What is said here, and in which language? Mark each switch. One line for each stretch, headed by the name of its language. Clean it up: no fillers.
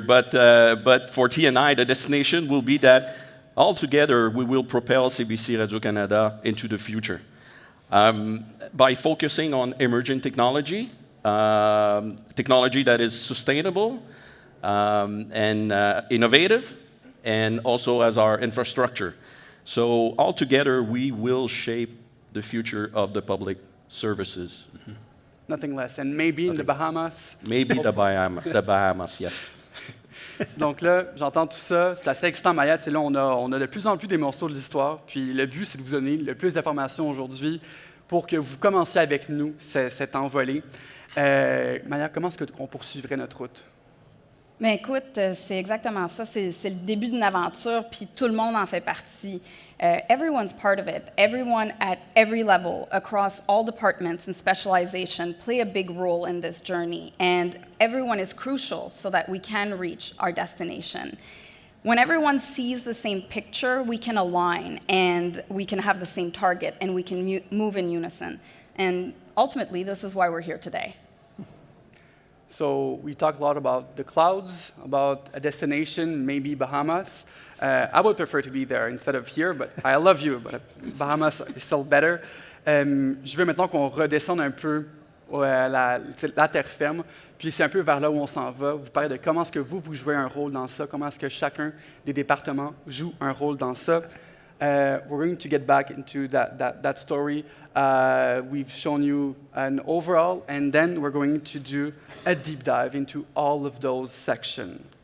English: But for T&I, the destination will be that altogether we will propel CBC Radio-Canada into the future by focusing on emerging technology, technology that is sustainable and innovative, and also as our infrastructure. So altogether, we will shape the future of the public services. Mm-hmm. Nothing less. And maybe in the Bahamas. Maybe the Bahamas, yes.
French: Donc là, j'entends tout ça. C'est assez excitant, Maya. Là, on a de plus en plus des morceaux de l'histoire. Puis le but, c'est de vous donner le plus d'informations aujourd'hui pour que vous commenciez avec nous cette envolée. Maya, comment est-ce qu'on poursuivrait notre route? Mais écoute, c'est exactement ça. C'est le début d'une aventure, puis tout le monde en fait partie.
English: Everyone's part of it. Everyone at every level, across all departments and specialization, play a big role in this journey. And everyone is crucial so that we can reach our destination. When everyone sees the same picture, we can align, and we can have the same target, and we can move in unison. And ultimately, this is why we're here today. So we talked a lot about the clouds, about a destination, maybe Bahamas. I would prefer to be there instead of here, but I love you, but Bahamas is still better.
French: Je veux maintenant qu'on redescende un peu la terre ferme, puis c'est un peu vers là où on s'en va. Vous parlez de comment est-ce que vous jouez un rôle dans ça, comment est-ce que chacun des départements joue un rôle dans ça.
English: We're going to get back into that story. We've shown you an overall, and then we're going to do a deep dive into all of those sections.